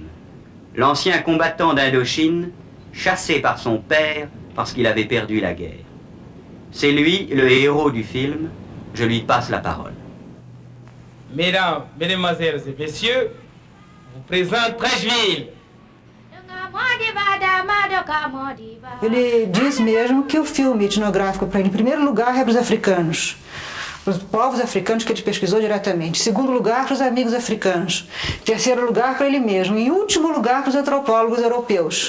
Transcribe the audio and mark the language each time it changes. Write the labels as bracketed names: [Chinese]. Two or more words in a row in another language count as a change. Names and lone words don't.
[French] L'ancien combattant d'Indochine, chassé par son père parce qu'il avait perdu la guerre. C'est lui le héros du film, je lui passe la parole. Mesdames, mesdemoiselles et messieurs, vous présente Trècheville. [Portuguese] Ele diz mesmo que o filme etnográfico para ele, em primeiro lugar, é para os africanos, para os povos africanos que ele pesquisou diretamente. Em segundo lugar, para os amigos africanos. Em terceiro lugar, para ele mesmo. Em último lugar, para os antropólogos europeus.